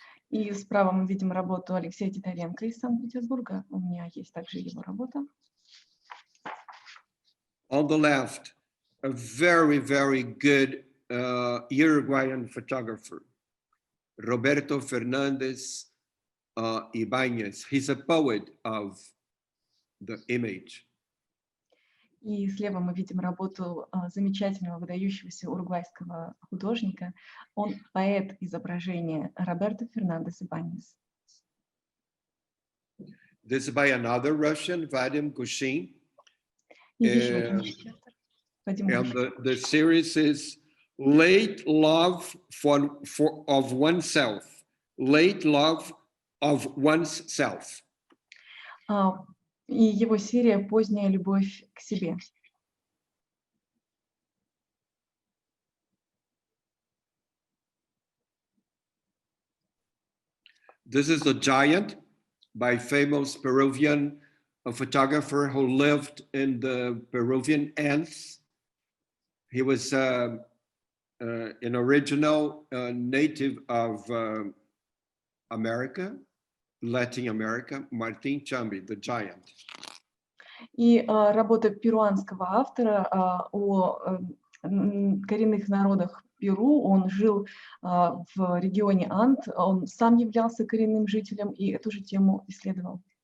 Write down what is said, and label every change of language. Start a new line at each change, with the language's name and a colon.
Russian: И справа мы видим работу Алексея Титаренко из Санкт-Петербурга. У меня есть также его работа.
English: On the left, a very, very good Uruguayan photographer, Roberto Fernandez Ibañez. He's a poet of the image.
Russian: И слева мы видим работу замечательного, выдающегося уругвайского художника. Он поэт изображения Роберто Фернандес Ибанес.
English: This is by another Russian, Vadim Gushin.
Russian: И еще один русский автор, Вадим
English: And
Russian: Гущин.
English: the series is Late Love of Oneself. Late Love of Oneself.
Russian: И его серия «Поздняя любовь к себе».
English: This is The Giant by famous Peruvian photographer who lived in the Peruvian Andes. He was an original native of America, Latin America, Martin Chambi, The Giant.
Russian: И работа перуанского автора о коренных народах Перу. Он жил в регионе Анд, он сам являлся коренным жителем и эту же тему исследовал.